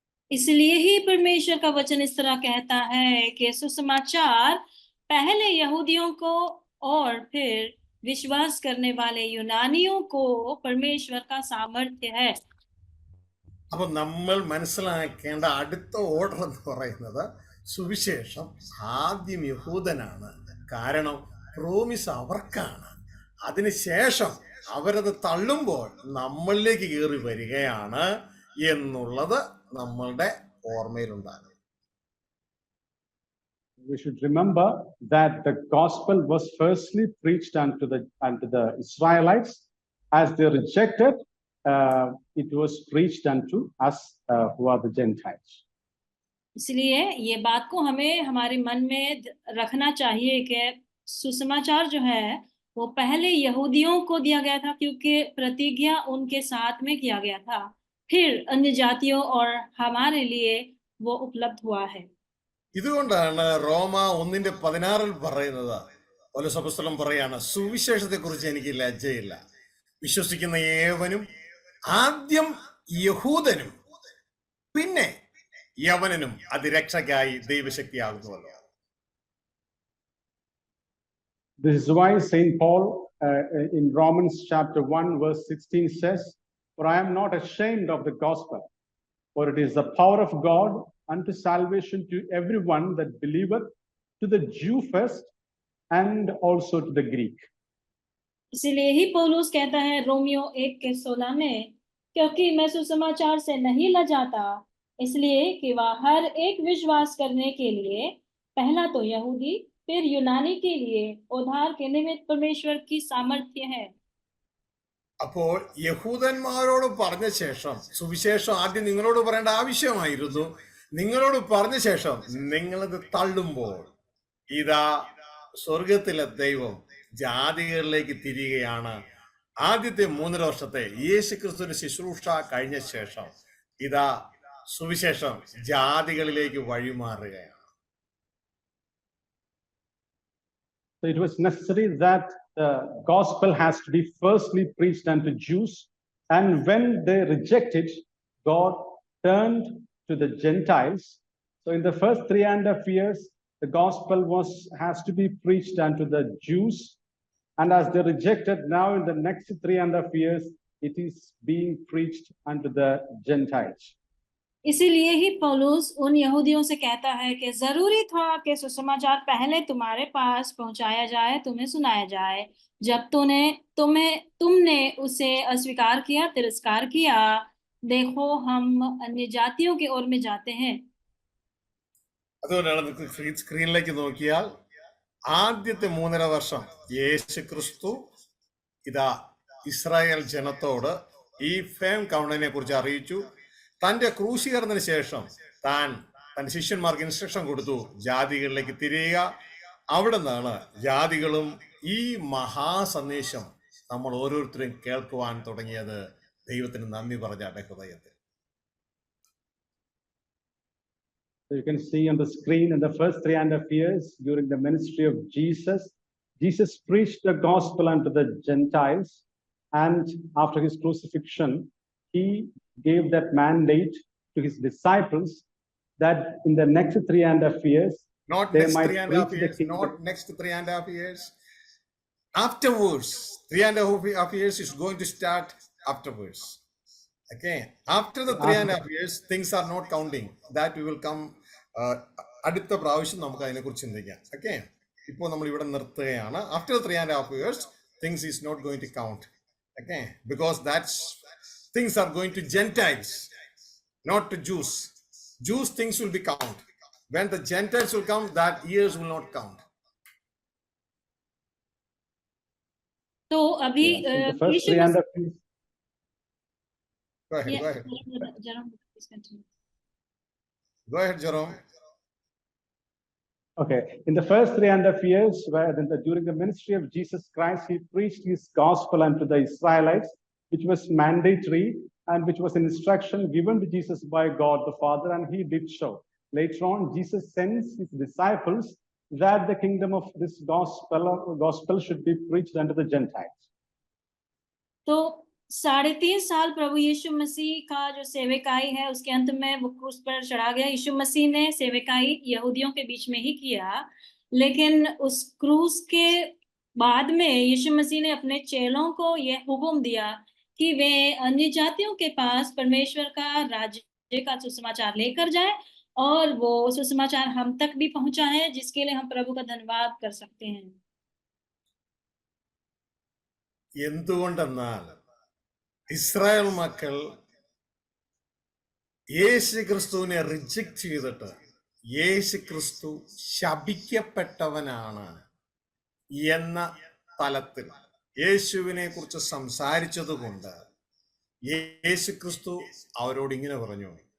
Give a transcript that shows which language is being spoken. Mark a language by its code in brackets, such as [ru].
[hi] इसलिए ही परमेश्वर का वचन इस तरह कहता है कि सुसमाचार पहले यहूदियों को और फिर विश्वास करने वाले यूनानियों को परमेश्वर का सामर्थ्य है। [ml] അപ്പൊ നമ്മൾ മനസ്സിലാക്കേണ്ട അടുത്ത ഓർഡർ എന്ന് പറയുന്നത് സുവിശേഷം ആദ്യം യഹൂദനാണ്. കാരണം പ്രോമിസ് അവർക്കാണ്. അതിനുശേഷം അവരത് തള്ളുമ്പോൾ നമ്മളിലേക്ക് കയറി വരികയാണ് എന്നുള്ളത് നമ്മളുടെ ഓർമ്മയിലുണ്ടാകും. [en] We should remember that the gospel was firstly preached unto the Israelites. As they rejected, it was preached unto us who are the Gentiles. [hi] इसलिए ये बात को हमें हमारे मन में रखना चाहिए कि सुसमाचार जो है वो पहले यहूदियों को दिया गया था, क्योंकि प्रतिज्ञा उनके साथ में किया गया था, फिर अन्य जातियों और हमारे लिए वो उपलब्ध हुआ है। [ml] ഇതുകൊണ്ടാണ് റോമ 1:16 പറയുന്നത്, പൗലോസ് അപ്പോസ്തലൻ പറയാണ്, സുവിശേഷത്തെ കുറിച്ച് എനിക്ക് ലജ്ജയില്ല. വിശ്വസിക്കുന്ന ഏവനും ആദ്യം യഹൂദനും പിന്നെ യവനനും അത് രക്ഷയ്ക്കായി ദൈവശക്തിയാകുന്നുവല്ലോ. [en] This is why Saint Paul in Romans chapter 1 verse 16 says, "For I am not ashamed of the gospel, for it is the power of God unto salvation to everyone that believeth, to the Jew first and also to the Greek." [hi] इसीलिए ही पौलुस कहता है Romeo 1:16 में, क्योंकि मैं सुसमाचार से नहीं लजाता, इसलिए कि वह हर एक विश्वास करने के लिए, पहला तो यहूदी फिर यूनानी के लिए उद्धार के निमित्त परमेश्वर की सामर्थ्य है। [ml] അപ്പോൾ യഹൂദന്മാരോട് പറഞ്ഞ ശേഷം സുവിശേഷം ആദ്യം നിങ്ങളോട് പറയേണ്ട ആവശ്യമായിരുന്നു. നിങ്ങളോട് പറഞ്ഞ ശേഷം നിങ്ങളത് തള്ളുമ്പോൾ ഇതാ സ്വർഗത്തിലെ ദൈവം ജാതികളിലേക്ക് തിരികെയാണ്. ആദ്യത്തെ 3 വർഷത്തെ യേശുക്രിസ്തുവിന്റെ ശുശ്രൂഷ കഴിഞ്ഞ ശേഷം ഇതാ സുവിശേഷം ജാതികളിലേക്ക് വഴിമാറുകയാണ്. [en] So it was necessary that the gospel has to be firstly preached unto Jews, and when they rejected, God turned to the Gentiles. So in the first 3.5 years, the gospel has to be preached unto the Jews, and as they rejected, now in the next 3.5 years, it is being preached unto the Gentiles. [hi] इसीलिए ही पौलुस उन यहूदियों से कहता है कि जरूरी था कि सुसमाचार पहले तुम्हारे पास पहुंचाया जाए, तुम्हें सुनाया जाए। जब तुमने उसे अस्वीकार किया, तिरस्कार किया, देखो हम अन्य जातियों की ओर में जाते हैं। [ml] അതുകൊണ്ടാണ് നമുക്ക് സ്ക്രീനിലേക്ക് നോക്കിയാൽ ആദ്യത്തെ 3.5 വർഷം യേശു ക്രിസ്തു ഇതാ ഇസ്രായേൽ ജനത്തോട് ഈ ഫേം കൗണ്ടിനെ കുറിച്ച് അറിയിച്ചു. തന്റെ ക്രൂശീകരണത്തിന് ശേഷം താൻ തന്റെ ശിഷ്യന്മാർക്ക് ഇൻസ്ട്രക്ഷൻ കൊടുത്തു, ജാതികളിലേക്ക് തിരിയുക. അവിടെ നിന്നാണ് ജാതികളും ഈ മഹാസന്ദേശം നമ്മൾ ഓരോരുത്തരും കേൾക്കുവാൻ തുടങ്ങിയത്. ദൈവത്തിന് നന്ദി പറഞ്ഞാട്ടെ ഹൃദയത്തിൽ. [en] So you can see on the screen, in the first 3.5 years during the ministry of Jesus, Jesus preached the gospel unto the Gentiles, and after his crucifixion, he gave that mandate to his disciples that in the next 3.5 years, Not they next might 3.5 preach the years, kingdom. not next 3.5 years. Afterwards, 3.5 years is going to start afterwards. Okay, after the 3.5 years, things are not counting. That we will come. [ml] അടുത്ത പ്രാവശ്യം നമുക്ക് അതിനെക്കുറിച്ച് ചിന്തിക്കാം. Okay, ഇപ്പോൾ നമ്മൾ ഇവിടെ നിർത്തുകയാണ്. [en] After 3.5 years, things is not going to count. Okay, because that's things are going to Gentiles, not to Jews. Jews things will be count. When the Gentiles will come, that years will not count. [hi] तो अभी [en] Yeah, so the first 3.5 years. Go ahead, Yeah, go ahead. Jerome, please continue. Go ahead, Jerome. Okay, in the first 3.5 years, during the ministry of Jesus Christ, he preached his gospel unto the Israelites, which was mandatory and which was an instruction given to Jesus by God the Father, and he did so. Later on, Jesus sends his disciples that the kingdom of this gospel should be preached unto the Gentiles. [hi] तो 3.5 साल प्रभु यीशु मसीह का जो सेवकाई है, उसके अंत में वो क्रूस पर चढ़ा गया। यीशु मसीह ने सेवकाई यहूदियों के बीच में ही किया, लेकिन उस क्रूस के बाद में यीशु मसीह ने अपने चेलों को यह हुक्म दिया कि वे अन्य जातियों के पास परमेश्वर का राज्य का सुसमाचार लेकर जाएं, और वो सुसमाचार हम तक भी पहुंचा है, जिसके लिए हम प्रभु का धन्यवाद कर सकते हैं। [ml] എന്തുകൊണ്ടെന്നാൽ ഇസ്രായേൽ മക്കൾ യേശു ക്രിസ്തുവിനെ റിജക്ട് ചെയ്തിട്ട് യേശു ക്രിസ്തു ശപിക്കപ്പെട്ടവനാണ് എന്ന തലത്തിൽ യേശുവിനെ കുറിച്ച് സംസാരിച്ചത് കൊണ്ട് യേശു ക്രിസ്തു അവരോട് ഇങ്ങനെ പറഞ്ഞു,